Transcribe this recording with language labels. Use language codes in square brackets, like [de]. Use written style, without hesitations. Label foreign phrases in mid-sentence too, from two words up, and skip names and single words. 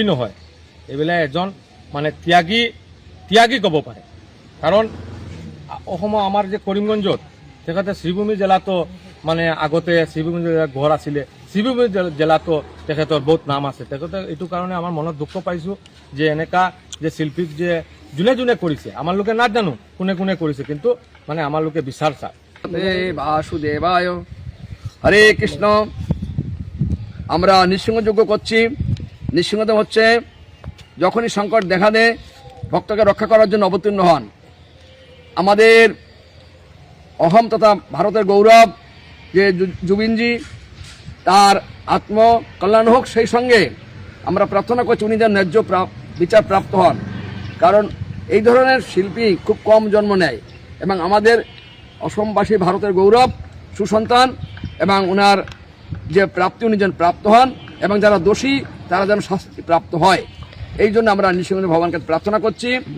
[as] নহয় এইবিলাক এজন মানে ত্যাগী ক'ব পাৰে কাৰণ অসমৰ আমাৰ যে কৰিমগঞ্জত তেখেতে শ্ৰীভূমি জিলাতো মানে আগতে শ্ৰীভূমি জিলাৰ ঘৰ আছিলে শ্ৰীভূমি জিলাতো তেখেতৰ বহুত নাম আছে তেখেতে এইটো কাৰণে আমাৰ মনত দুখ পাইছোঁ যে এনেকা যে শিল্পীক যে যোনে কৰিছে আমাৰ লোকে নাজানো কোনে কৰিছে কিন্তু মানে আমাৰ লোকে বিচাৰ চায় [sa] বাসুদেবায় হরে কৃষ্ণ [bn] আমরা নৃসিংহযজ্ঞ করছি নৃসিংহদেব হচ্ছে যখনই সংকট দেখা দেয় ভক্তকে রক্ষা করার জন্য অবতীর্ণ হন আমাদের অহম তথা ভারতের গৌরব যে জুবিনজি তার আত্মকল্যাণ হোক সেই সঙ্গে আমরা প্রার্থনা করছি উনি যেন ন্যায্য বিচার প্রাপ্ত হন কারণ এই ধরনের শিল্পী খুব কম জন্ম নেয় এবং আমাদের অসমবাসী ভারতের গৌরব সুসন্তান এবং ওনার যে প্রাপ্তি উনি যেন প্রাপ্ত হন এবং যারা দোষী তারা যেন শাস্তি প্রাপ্ত হয় এই জন্য আমরা নৃসিংহ ভগবানকে প্রার্থনা করছি